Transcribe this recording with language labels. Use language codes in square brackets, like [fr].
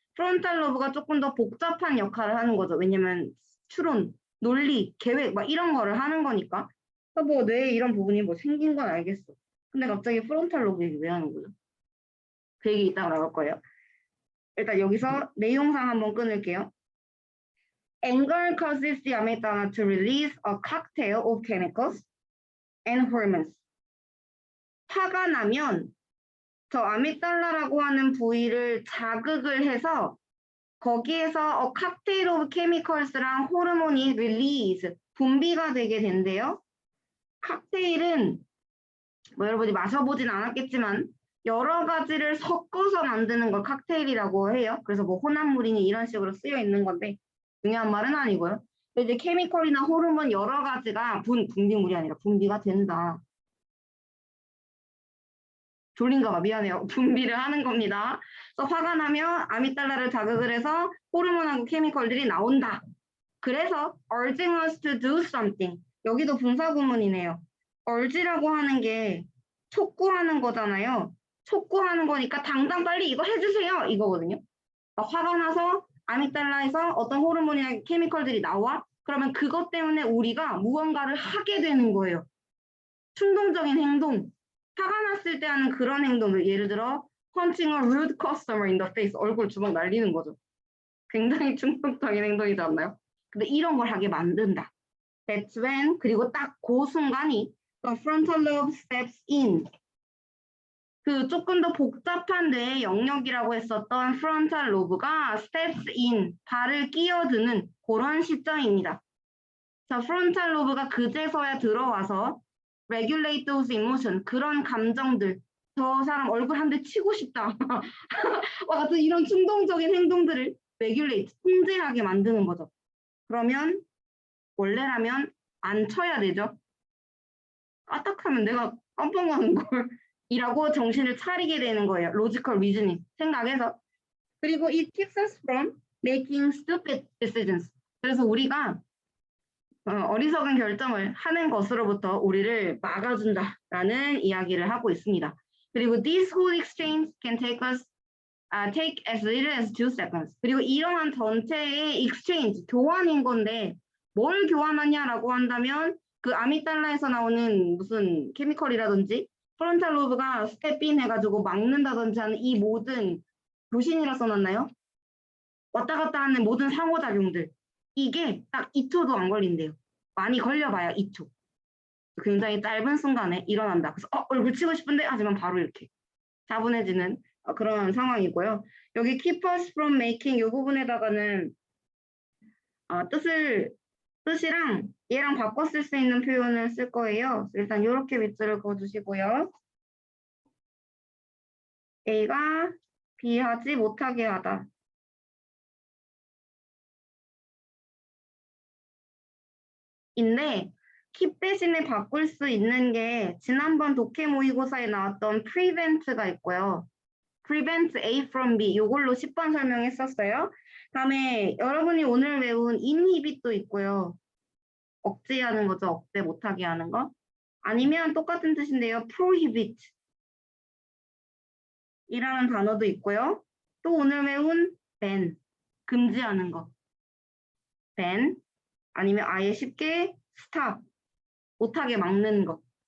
[ko] 프론탈 로브가 조금 더 복잡한 역할을 하는 거죠. 왜냐면 추론, 논리, 계획 막 이런 거를 하는 거니까. 뭐 뇌에 이런 부분이 뭐 생긴 건 알겠어. 근데 갑자기 프론탈 로브 얘기 왜 하는 거죠? 그 얘기 이따가 나올 거예요. 일단 여기서 내용상 한번 끊을게요. [en] Anger causes the amygdala to release a cocktail of chemicals and hormones. [ko] 화가 나면 저 아믹달라라고 하는 부위를 자극을 해서 거기에서 칵테일 오브 케미컬스랑 호르몬이 릴리즈, 분비가 되게 된대요. 칵테일은 뭐 여러분이 마셔보진 않았겠지만 여러 가지를 섞어서 만드는 걸 칵테일이라고 해요. 그래서 뭐 혼합물이니 이런 식으로 쓰여 있는 건데 중요한 말은 아니고요. 이제 케미컬이나 호르몬 여러 가지가 분비물이 아니라 분비가 된다. 졸린가 봐. 미안해요. 분비를 하는 겁니다. 그래서 화가 나면 아미달라를 자극을 해서 호르몬하고 케미컬들이 나온다. 그래서 [en] urging us to do something. [ko] 여기도 분사구문이네요. urge라고 하는 게 촉구하는 거잖아요. 촉구하는 거니까 당장 빨리 이거 해주세요. 이거거든요. 그러니까 화가 나서 아미달라에서 어떤 호르몬이나 케미컬들이 나와. 그러면 그것 때문에 우리가 무언가를 하게 되는 거예요. 충동적인 행동. 화가 났을 때 하는 그런 행동을 예를 들어 [en] punching a rude customer in the face, [ko] 얼굴 주먹 날리는 거죠. 굉장히 충동적인 행동이지 않나요? 근데 이런 걸 하게 만든다. [en] That's when, [ko] 그리고 딱 그 순간이 [en] the frontal lobe steps in. [ko] 그 조금 더 복잡한 뇌의 영역이라고 했었던 frontal lobe가 steps in, 발을 끼어드는 그런 시점입니다. 자, frontal lobe가 그제서야 들어와서 [en] regulate those emotion, [ko] 그런 감정들, 저 사람 얼굴 한 대 치고 싶다. 와 같은 이런 충동적인 행동들을 regulate, 통제하게 만드는 거죠. 그러면 원래라면 안 쳐야 되죠. 까딱하면 내가 깜빡하는 걸 이라고 정신을 차리게 되는 거예요. [en] logical reasoning [ko] 생각해서. 그리고 [en] it keeps us from making stupid decisions. [ko] 그래서 우리가 어리석은 결정을 하는 것으로부터 우리를 막아준다라는 이야기를 하고 있습니다. 그리고 [en] this whole exchange can take as little as 2 seconds. [ko] 그리고 이러한 전체의 exchange, 교환인 건데 뭘 교환하냐라고 한다면 그 아미달라에서 나오는 무슨 케미컬이라든지 프론탈 로브가 스텝인 해가지고 막는다든지 하는 이 모든 교신이라 써놨나요? 왔다 갔다 하는 모든 상호작용들. 이게 딱 2초도 안 걸린대요. 많이 걸려봐야 2초. 굉장히 짧은 순간에 일어난다. 그래서 얼굴 치고 싶은데 하지만 바로 이렇게 차분해지는 그런 상황이고요. 여기 [en] keep us from making [ko] 이 부분에다가는 뜻이랑 얘랑 바꿔 쓸 수 있는 표현을 쓸 거예요. 일단 이렇게 밑줄을 그어주시고요. A가 B 하지 못하게 하다. 인데 keep 대신에 바꿀 수 있는 게 지난번 독해 모의고사에 나왔던 prevent가 있고요. prevent A from B 이걸로 10번 설명했었어요. 다음에 여러분이 오늘 외운 inhibit도 있고요. 억제하는 거죠. 억제 못하게 하는 거. 아니면 똑같은 뜻인데요. prohibit 이라는 단어도 있고요. 또 오늘 외운 ban 금지하는 거. ban 아니면 아예 쉽게 stop 못하게 막는 것.